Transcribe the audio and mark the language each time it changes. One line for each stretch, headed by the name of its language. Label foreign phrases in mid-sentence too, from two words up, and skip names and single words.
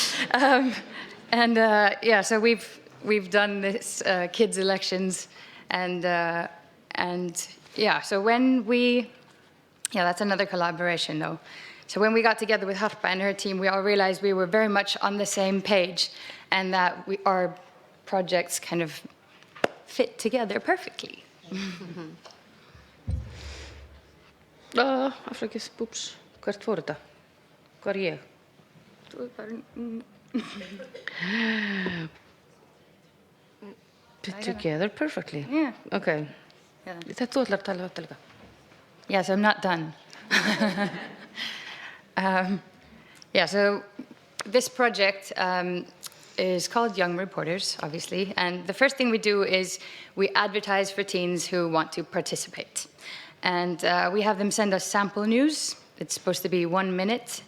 English: So we've done this kids' elections, so when that's another collaboration though. So when we got together with Harpa and her team, we all realized we were very much on the same page and that our projects kind of fit together perfectly.
Icelandic: Afsakið, búps, hvert fór þetta? Hvar er ég?
English: Fit together perfectly. Yeah. Okay. Yeah.
Icelandic: Þetta þú ætlar að tala þetta líka.
English: Yes, I'm not done. Yeah, so this project is called Young Reporters, obviously. And the first thing we do is we advertise for teens who want to participate. And we have them send us sample news. It's supposed to be 1 minute.